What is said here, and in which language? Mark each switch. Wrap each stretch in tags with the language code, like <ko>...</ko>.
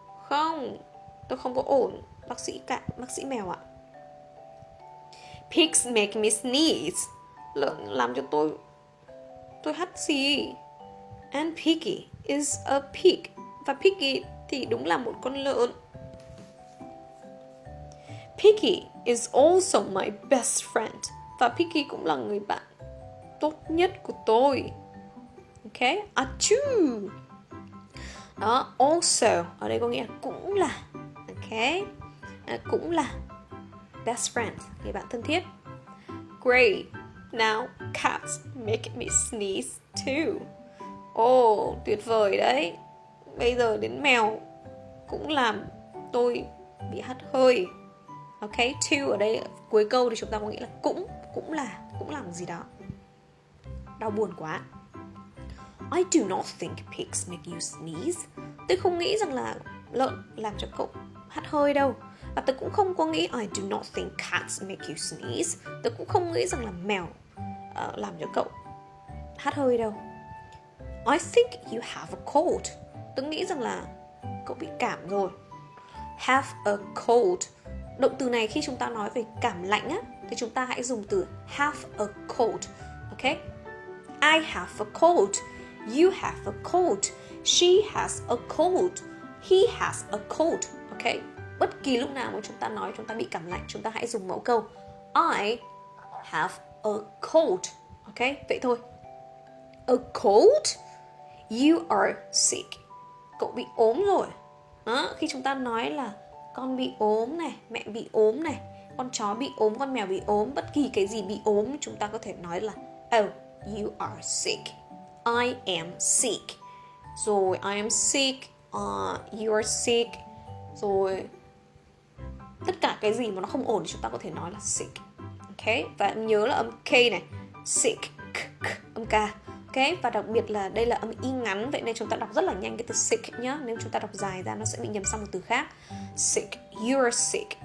<vi>Không, tôi không có ổn, bác sĩ mèo ạ.</vi> <en>Pigs make me sneeze.</en> <vi>Lợn làm cho tôi hắt xì.</vi> <en>And Piggy is a pig.</en> <vi>Và Piggy thì đúng là một con lợn.</vi> <en>Piggy is also my best friend.</en> <vi>Và Piggy cũng là người bạn tốt nhất của tôi. Ok, achoo. Đó, also ở đây có nghĩa là cũng là. Ok, cũng là best friend, người bạn thân thiết.</vi> <en>Great, now cats make me sneeze too.</en> <vi>Tuyệt vời đấy. Bây giờ đến mèo cũng làm tôi bị hắt hơi. Ok, to ở đây cuối câu thì chúng ta có nghĩa là cũng làm gì đó đau buồn quá.</vi> <en>I do not think pigs make you sneeze.</en> <vi>Tôi không nghĩ rằng là lợn làm cho cậu hắt hơi đâu. Và tôi cũng không có nghĩ</vi> <en>I do not think cats make you sneeze.</en> <vi>Tôi cũng không nghĩ rằng là mèo làm cho cậu hắt hơi đâu.</vi> <en>I think you have a cold.</en> <vi>Tôi nghĩ rằng là cậu bị cảm rồi. Have a cold. Động từ này khi chúng ta nói về cảm lạnh á, thì chúng ta hãy dùng từ have a cold.</vi> <en>Ok? I have a cold. You have a cold. She has a cold. He has a cold. Ok?</en> <vi>Bất kỳ lúc nào mà chúng ta nói chúng ta bị cảm lạnh, chúng ta hãy dùng mẫu câu</vi> <en>I have a cold.</en> <vi>Ok? Vậy thôi. A cold?</vi> <en>You are sick.</en> <vi>Cậu bị ốm rồi. Khi chúng ta nói là con bị ốm này, mẹ bị ốm này, con chó bị ốm, con mèo bị ốm, bất kỳ cái gì bị ốm, chúng ta có thể nói là</vi> <en>oh, you are sick. I am sick. Rồi I am sick. You are sick. Rồi</en> <vi>Tất cả cái gì mà nó không ổn thì chúng ta có thể nói là sick. Ok, và nhớ là âm K này, sick, âm K. Ok, và đặc biệt là đây là âm Y ngắn, vậy nên chúng ta đọc rất là nhanh cái từ sick nhá. Nếu chúng ta đọc dài ra nó sẽ bị nhầm sang một từ khác.</vi> <en>Sick, you're sick.</en>